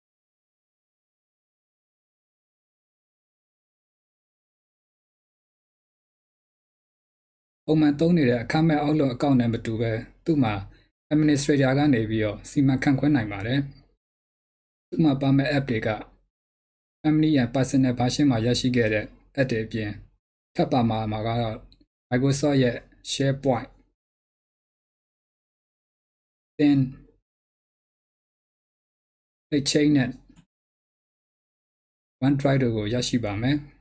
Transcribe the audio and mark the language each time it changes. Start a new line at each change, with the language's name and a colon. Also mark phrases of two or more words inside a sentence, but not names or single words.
Burmese: ပုံမှန်သုံးနေတဲ့အခ မဲ့ Outlook account နဲ့မတူဘဲသူ့မှာ administrator ကနေပြီးတော့စီမံခန့်ခွဲနိုင်ပါတယ်။သူ့မှာပါမယ့် app တွေက
English: family and personal version
Burmese: မှာရရှိခဲ့တဲ့ app တွေအပြင်ထပ်ပါမှာကတော့ Microsoft ရဲ့ SharePoint, Teams, Exchange နဲ့ OneDrive တို့ကိုရရှိပါမယ်